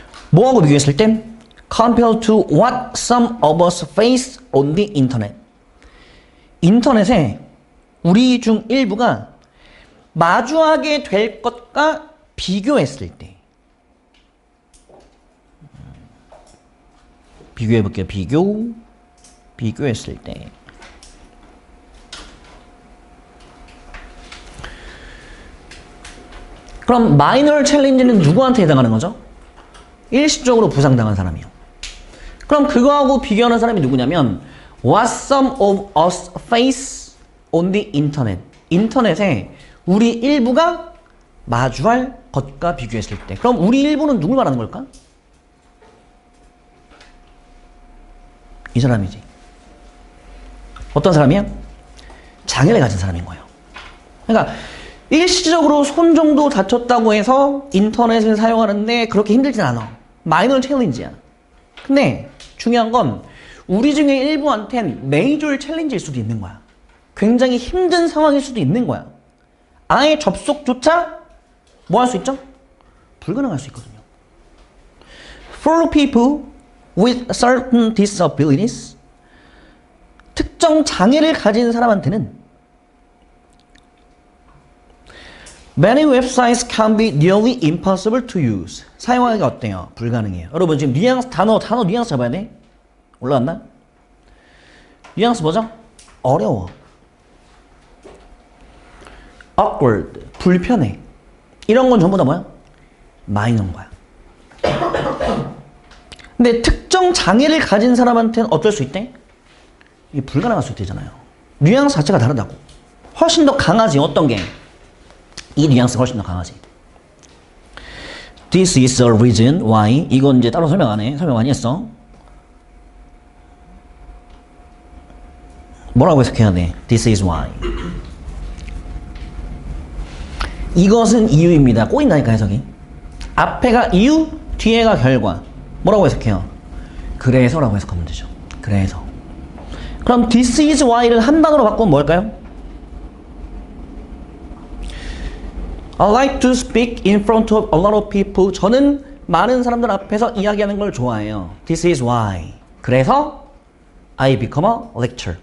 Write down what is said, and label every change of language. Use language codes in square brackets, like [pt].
[ko] 뭐하고 비교했을 땐 [en] compared to what some of us face on the internet. [ko] 인터넷에 우리 중 일부가 마주하게 될 것과 비교했을 때. 비교해 볼게요. 비교했을 때. 그럼 마이너 챌린지는 누구한테 해당하는 거죠? 일시적으로 부상당한 사람이요. 그럼 그거하고 비교하는 사람이 누구냐면 [en] what some of us face on the internet. [ko] 인터넷에 우리 일부가 마주할 것과 비교했을 때. 그럼 우리 일부는 누굴 말하는 걸까? 이 사람이지. 어떤 사람이야? 장애를 가진 사람인 거예요. 그러니까 일시적으로 손 정도 다쳤다고 해서 인터넷을 사용하는데 그렇게 힘들진 않아. 마이너 챌린지야. 근데 중요한 건 우리 중에 일부한텐 메이저 챌린지일 수도 있는 거야. 굉장히 힘든 상황일 수도 있는 거야. 아예 접속조차 뭐 할 수 있죠? 불가능할 수 있거든요. [en] For people with certain disabilities, [ko] 특정 장애를 가진 사람한테는 [en] many websites can be nearly impossible to use. [ko] 사용하기가 어때요? 불가능해요. 여러분 지금 뉘앙스 단어 뉘앙스 잡아야 돼. 올라갔나? 뉘앙스 뭐죠? 어려워. awkward, 불편해. 이런 건 전부 다 뭐야? 마이너인 거야. 근데 특정 장애를 가진 사람한테는 어떨 수 있대? 이게 불가능할 수 있대잖아요. 뉘앙스 자체가 다르다고. 훨씬 더 강하지. 어떤 게? 이 뉘앙스가 훨씬 더 강하지. [en] This is a reason why. [ko] 이건 이제 따로 설명 안 해. 설명 많이 했어. 뭐라고 해석해야 돼? [en] This is why. [ko] 이것은 이유입니다. 꼬인다니까 해석이. 앞에가 이유, 뒤에가 결과. 뭐라고 해석해요? 그래서라고 해석하면 되죠. 그래서. 그럼 [en] this is why [ko] 를 한 단어로 바꾸면 뭘까요? [en] I like to speak in front of a lot of people. [ko] 저는 많은 사람들 앞에서 이야기하는 걸 좋아해요. [en] This is why. 그래서 I become a lecturer.